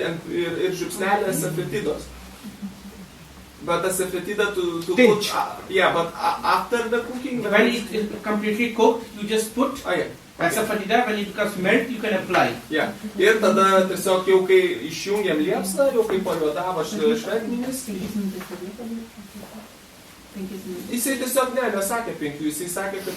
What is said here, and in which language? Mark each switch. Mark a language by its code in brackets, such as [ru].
[lt] Ir žiupsnelė asafetidos. [en] But asafetida to Pinch. put... Yeah, but after the cooking... When it is completely cooked, you just put Oh, yeah. asafoetida. When it becomes melt, you can apply. Yeah. [lt] Ir tada tiesiog jau kai išjungiam liepsną, jau kai pajuodavo šventminis, jisai tiesiog nesakė 5, jisai sakė, kad